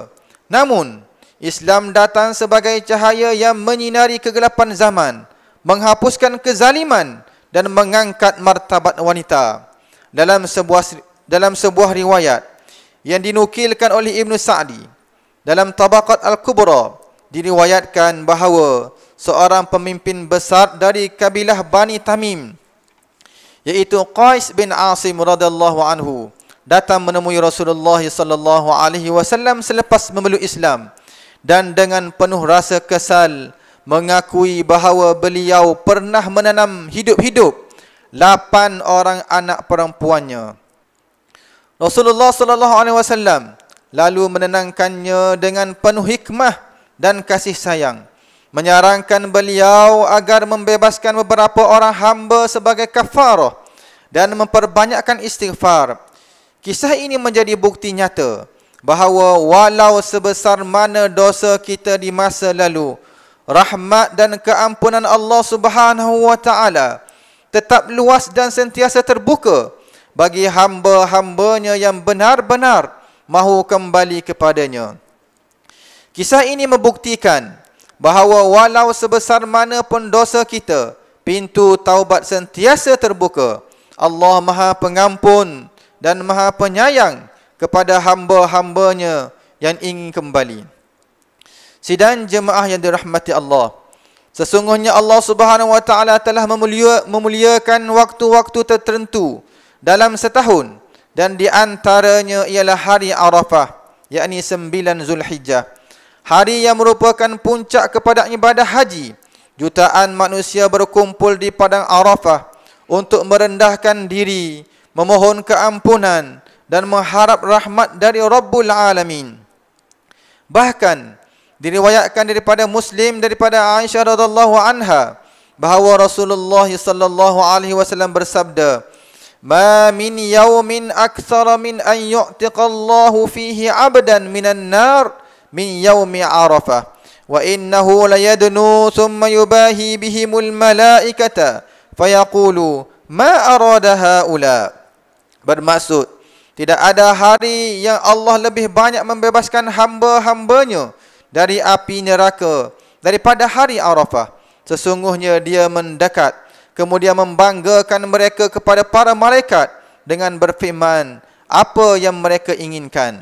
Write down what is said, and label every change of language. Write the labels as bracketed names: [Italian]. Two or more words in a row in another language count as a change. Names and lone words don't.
[Malay] Namun, Islam datang sebagai cahaya yang menyinari kegelapan zaman, menghapuskan kezaliman dan mengangkat martabat wanita. Dalam sebuah riwayat yang dinukilkan oleh Ibn Sa'di dalam Tabaqat Al-Kubra, diriwayatkan bahawa seorang pemimpin besar dari kabilah Bani Tamim, iaitu Qais bin Asim [Arabic] رضي الله عنه, [Malay] datang menemui Rasulullah [Arabic] صلى الله عليه وسلم [Malay] selepas memeluk Islam dan dengan penuh rasa kesal mengakui bahawa beliau pernah menanam hidup-hidup 8 orang anak perempuannya. Rasulullah [Arabic] صلى الله عليه وسلم [Malay] lalu menenangkannya dengan penuh hikmah dan kasih sayang, menyarankan beliau agar membebaskan beberapa orang hamba sebagai kafarah dan memperbanyakkan istighfar. Kisah ini menjadi bukti nyata bahawa walau sebesar mana dosa kita di masa lalu, rahmat dan keampunan [Arabic] الله سبحانه وتعالى [Malay] tetap luas dan sentiasa terbuka bagi hamba-hambanya yang benar-benar mahu kembali kepadanya. Kisah ini membuktikan bahawa walau sebesar mana pun dosa kita, pintu taubat sentiasa terbuka. Allah Maha Pengampun dan Maha Penyayang kepada hamba-hambanya yang ingin kembali. Sidang jemaah yang dirahmati Allah, sesungguhnya [Arabic] الله سبحانه وتعالى [Malay] telah memuliakan waktu-waktu tertentu dalam setahun, dan di antaranya ialah hari Arafah, yakni 9 Zulhijjah. Hari yang merupakan puncak kepada ibadah haji. Jutaan manusia berkumpul di padang Arafah untuk merendahkan diri, memohon keampunan dan mengharap rahmat dari [Arabic] رب العالمين. [Malay] Bahkan diriwayatkan daripada Muslim daripada Aisyah [Arabic] رضي الله عنها [Malay] bahawa Rasulullah [Arabic] صلى الله عليه وسلم bersabda, "ما من يوم أكثر من أن يعتق الله فيه عبدا من النار من يوم عرفة وإنه ليدنو ثم يباهي بهم الملائكة فيقول ما أراد هؤلاء." [Malay] Bermaksud, tidak ada hari yang Allah lebih banyak membebaskan hamba-hambanya dari api neraka daripada hari Arafah. Sesungguhnya dia mendekat, kemudian membanggakan mereka kepada para malaikat dengan berfirman apa yang mereka inginkan.